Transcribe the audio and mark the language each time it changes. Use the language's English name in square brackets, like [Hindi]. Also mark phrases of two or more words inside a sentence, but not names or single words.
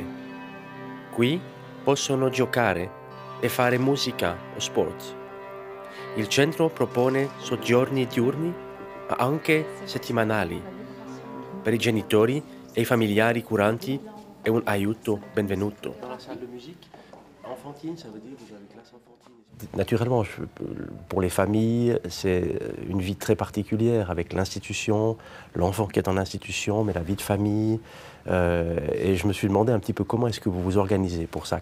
[Italian] Qui possono giocare e fare musica o sport. Il centro propone soggiorni diurni, ma anche settimanali. Per i genitori e i familiari curanti è un aiuto benvenuto. [French] Naturellement, pour les familles, c'est une vie très particulière avec l'institution, l'enfant qui est en institution, mais la vie de famille. Et je me suis demandé un petit peu comment est-ce que vous vous organisez pour ça.